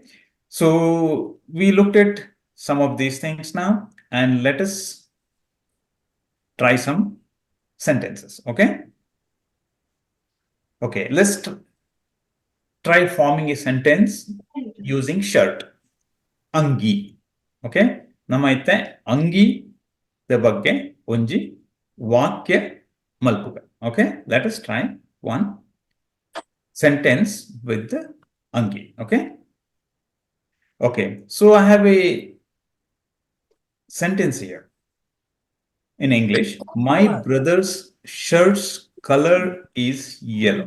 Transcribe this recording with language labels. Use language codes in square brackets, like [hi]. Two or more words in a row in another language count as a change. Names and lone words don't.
[en] So, we looked at some of these things now, and let us try some sentences. Okay. Okay. Let's try forming a sentence using shirt. [tcy] Angi. Okay. Namaite Angi the ಬಗ್ಗೆ ಒಂಜಿ ವಾಕ್ಯ ಮಲ್ಪುಗ. [en] Okay, let us try one sentence with the Angi. Okay, okay, so I have a sentence here in English. My brother's shirt's color is yellow.